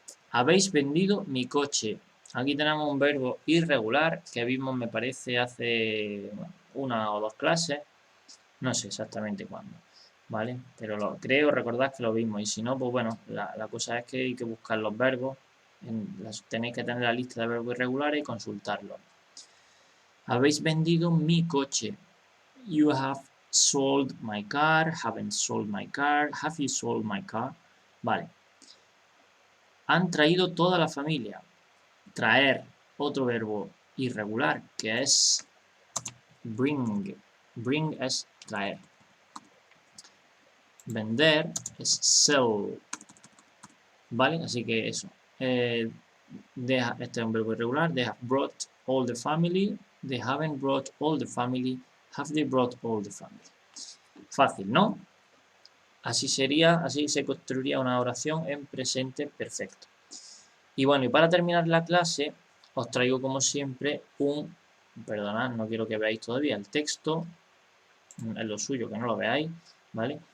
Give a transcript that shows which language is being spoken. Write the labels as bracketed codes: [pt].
[es] Habéis vendido mi coche. Aquí tenemos un verbo irregular que vimos, me parece, hace una o dos clases, no sé exactamente cuándo, ¿vale? Pero creo recordad que lo vimos, y si no, pues bueno, la cosa es que hay que buscar los verbos, tenéis que tener la lista de verbos irregulares y consultarlos. Habéis vendido mi coche. [en] You have sold my car, haven't sold my car, have you sold my car? [es] Vale. Han traído toda la familia. Traer, otro verbo irregular, que es bring. Bring es traer. Vender es sell. ¿Vale? Así que eso. Este es un verbo irregular. [en] They have brought all the family. They haven't brought all the family. Have they brought all the family? [es] Fácil, ¿no? Así se construiría una oración en presente perfecto. Y bueno, y para terminar la clase, os traigo como siempre perdonad, no quiero que veáis todavía el texto, es lo suyo que no lo veáis, ¿vale?